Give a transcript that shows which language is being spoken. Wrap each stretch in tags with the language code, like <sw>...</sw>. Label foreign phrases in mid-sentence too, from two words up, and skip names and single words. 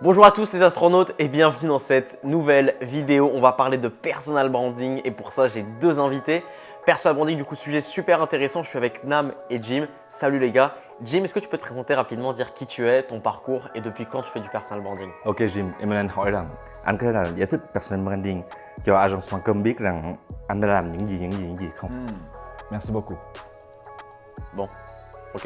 <fr>Bonjour à tous les astronautes et bienvenue dans cette nouvelle vidéo. On va parler de</fr> <en>personal branding</en> <fr>et pour ça j'ai deux invités.</fr> <en>Personal branding,</en> <fr>du coup sujet super intéressant, je suis avec Nam et Jim. Salut les gars. Jim, est-ce que tu peux te présenter rapidement, dire qui tu es, ton parcours et depuis quand tu fais du</fr> <en>personal branding?</en> <fr>Ok Jim,</fr> <vi>em nên hỏi rằng anh có thể là giải thích</vi> <en>personal branding</en> <vi>cho agence.com biết rằng anh đã làm những gì không?</vi> <fr>Merci beaucoup. Bon, ok.</fr>